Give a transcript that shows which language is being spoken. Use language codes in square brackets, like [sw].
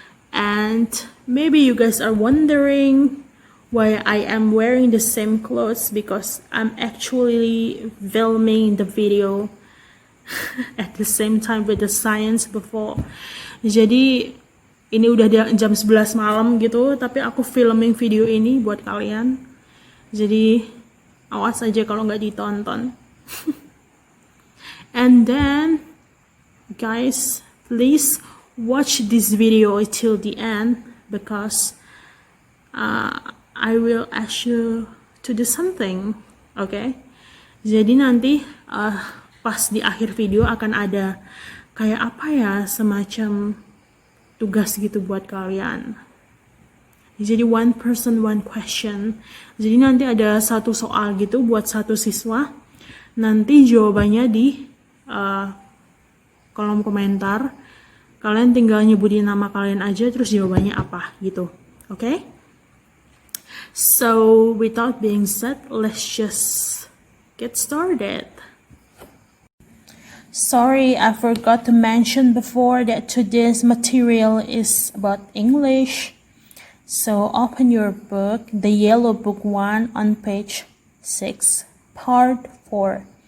[en] And maybe you guys are wondering why I am wearing the same clothes, because I'm actually filming the video at the same time with the science before. [id] Jadi ini udah jam 11 malam gitu, tapi aku filming video ini buat kalian. Jadi awas aja kalau nggak ditonton. [en] And then guys, please watch this video till the end, because I will ask you to do something, okay? [id] Jadi nanti pas di akhir video akan ada kayak apa ya, semacam tugas gitu buat kalian. [en] Jadi one person one question. [id] Jadi nanti ada satu soal gitu buat satu siswa. Nanti jawabannya di kolom komentar. Kalian tinggal nyebutin nama kalian aja, terus jawabannya apa gitu. [en] Okay? So without being said, let's just get started. Sorry, I forgot to mention before that today's material is about English. So open your book, the yellow book 1 on page 6, part 4.